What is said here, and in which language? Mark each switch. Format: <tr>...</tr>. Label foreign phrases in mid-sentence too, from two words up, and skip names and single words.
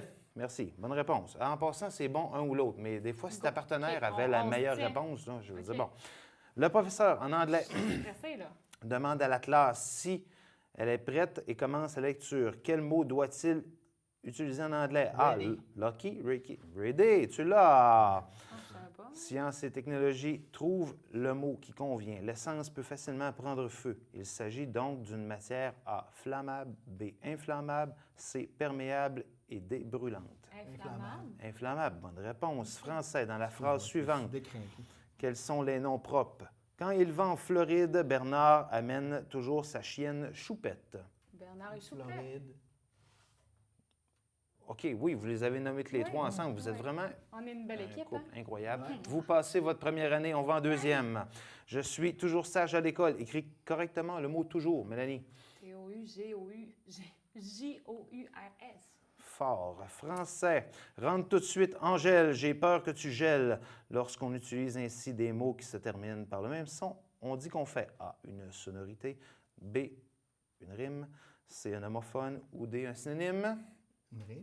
<fr>Merci, bonne réponse. En passant, c'est bon un ou l'autre, mais des fois, si ta partenaire OK, avait la on se meilleure tient. réponse, là, je veux dire, OK. bon. Le professeur en anglais Stressé, là. demande à la classe si elle est prête et commence la lecture. Quel mot doit-il utiliser en anglais? Ready. Lucky, Ricky. Ready, tu l'as. Ah, je savais pas. Science et technologie trouve le mot qui convient. L'essence peut facilement prendre feu. Il s'agit donc d'une matière A, flammable, B, inflammable, C, perméable et D, brûlante. Inflammable. Inflammable, bonne réponse. Français, dans la phrase suivante. Décrinqué. Quels sont les noms propres? Quand il va en Floride, Bernard amène toujours sa chienne Choupette. Bernard et Choupette. Floride. OK, oui, vous les avez nommés tous les Oui, trois ensemble. Vous êtes oui. vraiment On est une belle un équipe, couple hein? incroyable. Ouais. Vous passez votre première année, on va en deuxième. Je suis toujours sage à l'école. Écris correctement le mot toujours, Mélanie. T-O-U-G-O-U-J-O-U-R-S. Fort. Français. Rentre tout de suite, Angèle, j'ai peur que tu gèles. Lorsqu'on utilise ainsi des mots qui se terminent par le même son, on dit qu'on fait A, une sonorité, B, une rime, C, un homophone ou D, un synonyme. Une rime.</fr>